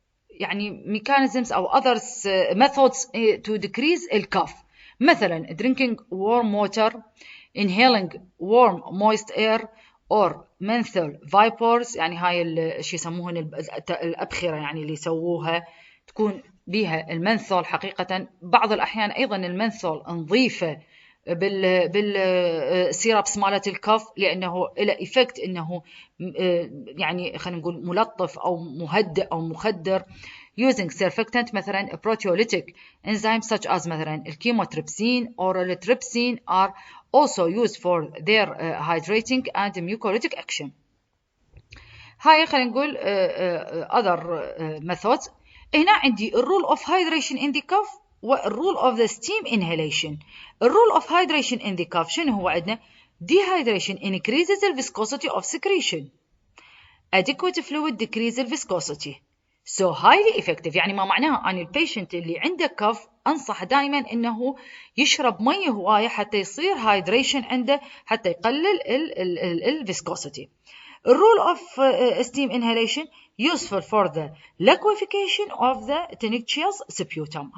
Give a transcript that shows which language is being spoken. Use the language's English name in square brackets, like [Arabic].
[Arabic] يعني mechanisms او others methods to decrease الكاف، مثلا [English] drinking warm water، inhaling warm moist air or menthol vapors، [Arabic] يعني هاي الشيء يسموهن الأبخرة يعني اللي يسووها تكون بيها المنثول. حقيقة بعض الأحيان أيضا المنثول نضيفه بالسيرابس مالت الكف، لأنه له إفكت إنه يعني خلينا نقول ملطف أو مهدئ أو مخدر. [English] using surfactant مثلا proteolytic enzymes such as مثلا الكيموتريبسين or التريبسين are also used for their hydrating and mucolytic action. [Arabic] هاي خلينا نقول [English] other methods. [Arabic] هنا عندي الرول [English] of hydration in the cough [Arabic] والرول of the steam inhalation. [English] الرول of hydration in the cough [Arabic] شنو هو؟ عندنا [English] dehydration increases the viscosity of secretion، adequate fluid decreases the viscosity، so highly effective. [Arabic] يعني ما معناها أن البيشنت اللي عنده كف أنصح دائما أنه يشرب مية هواية حتى يصير hydration عنده، حتى يقلل الفيسكوسيتي. [English] الرول of steam inhalation useful for the liquefaction of the tenacious sputum.